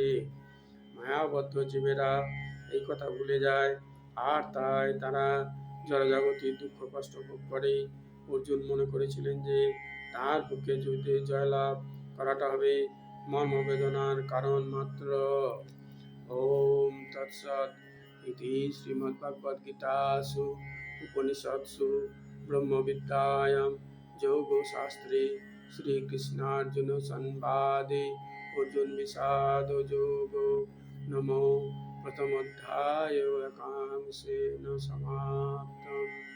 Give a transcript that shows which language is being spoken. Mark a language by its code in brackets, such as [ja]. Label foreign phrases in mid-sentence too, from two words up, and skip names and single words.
[bn] মায়াবদ্ধ জীবেরা এই কথা ভুলে যায় আর তাই তারা জড়জাগতিক দুঃখ কষ্ট ভোগ করে। অর্জুন মনে করেছিলেন যে তার পক্ষে যুদ্ধে জয়লাভ করাটা হবে মর্মবেদনার কারণ মাত্র। [sa] ওম তৎসৎ ইতি শ্রীমদ্ভগবদ্গীতাসু উপনিষৎসু ব্রহ্মবিদ্যায়াং যোগশাস্ত্রে শ্রীকৃষ্ণার্জুন সংবাদে অর্জুন বিষাদ যোগো নমো প্রথমোধ্যায় একাংশেন সমাপ্তম।